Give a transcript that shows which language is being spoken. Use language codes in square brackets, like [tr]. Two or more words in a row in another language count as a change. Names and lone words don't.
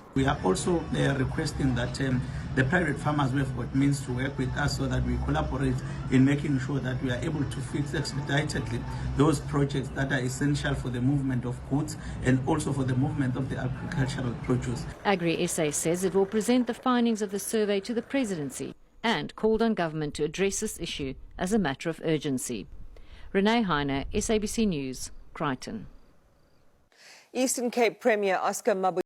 [en] We are also requesting that the private farmers who have got means to work with us so that we collaborate in making sure that we are able to fix expeditedly those projects that are essential for the movement of goods and also for the movement of the agricultural produce. Agri-SA says it will present the findings of the survey to the presidency and called on government to address this issue as a matter of urgency. Renee Heine, SABC News, Crichton. Eastern Cape Premier Oscar Mabu